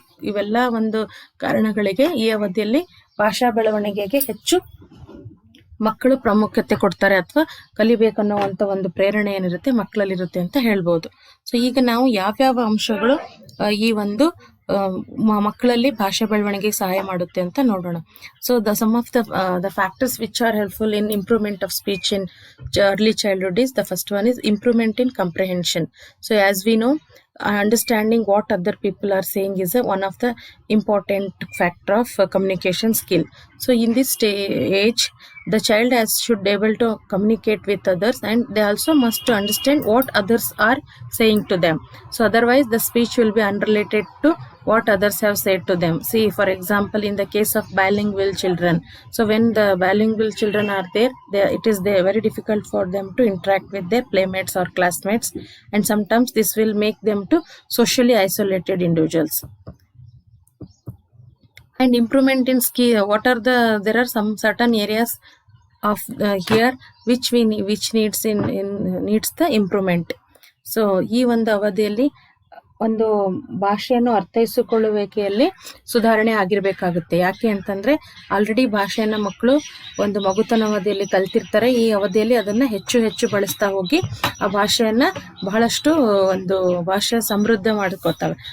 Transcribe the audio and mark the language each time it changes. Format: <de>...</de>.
<kn>ಇವೆಲ್ಲ ಒಂದು ಕಾರಣಗಳಿಗೆ ಈ ಅವಧಿಯಲ್ಲಿ ಭಾಷಾ ಬೆಳವಣಿಗೆಗೆ ಹೆಚ್ಚು ಮಕ್ಕಳು ಪ್ರಾಮುಖ್ಯತೆ ಕೊಡ್ತಾರೆ, ಅಥವಾ ಕಲಿಬೇಕನ್ನುವಂತ ಒಂದು ಪ್ರೇರಣೆ ಏನಿರುತ್ತೆ ಮಕ್ಕಳಲ್ಲಿರುತ್ತೆ ಅಂತ ಹೇಳ್ಬೋದು. ಸೊ ಈಗ ನಾವು ಯಾವ್ಯಾವ ಅಂಶಗಳು ಈ ಒಂದು ಮಕ್ಕಳಲ್ಲಿ ಭಾಷಾ ಬೆಳವಣಿಗೆಗೆ ಸಹಾಯ ಮಾಡುತ್ತೆ ಅಂತ ನೋಡೋಣ.</kn> <en>So some of the factors which are helpful in improvement of speech in early childhood is, the first one is improvement in comprehension. So as we know, understanding what other people are saying is one of the important factor of communication skill. So in this stage, the child should be able to communicate with others, and they also must understand what others are saying to them. So otherwise the speech will be unrelated to what others have said to them. See, for example, in the case of bilingual children, so when the bilingual children are there, it is very difficult for them to interact with their playmates or classmates, and sometimes this will make them to socially isolated individuals. And improvement in skill, there are some certain areas of here which needs the improvement.</en> <kn>So ಈ ಒಂದು ಅವಧಿಯಲ್ಲಿ ಒಂದು ಭಾಷೆಯನ್ನು ಅರ್ಥೈಸಿಕೊಳ್ಳುವಿಕೆಯಲ್ಲಿ ಸುಧಾರಣೆ ಆಗಿರ್ಬೇಕಾಗುತ್ತೆ. ಯಾಕೆ ಅಂತಂದ್ರೆ already ಭಾಷೆಯನ್ನ ಮಕ್ಕಳು ಒಂದು ಮಗುತನ ಅವಧಿಯಲ್ಲಿ ಕಲ್ತಿರ್ತಾರೆ. ಈ ಅವಧಿಯಲ್ಲಿ ಅದನ್ನ ಹೆಚ್ಚು ಬಳಸ್ತಾ ಹೋಗಿ ಆ ಭಾಷೆಯನ್ನ ಬಹಳಷ್ಟು ಒಂದು ಭಾಷೆ ಸಮೃದ್ಧ ಮಾಡ್ಕೋತವೆ.</kn>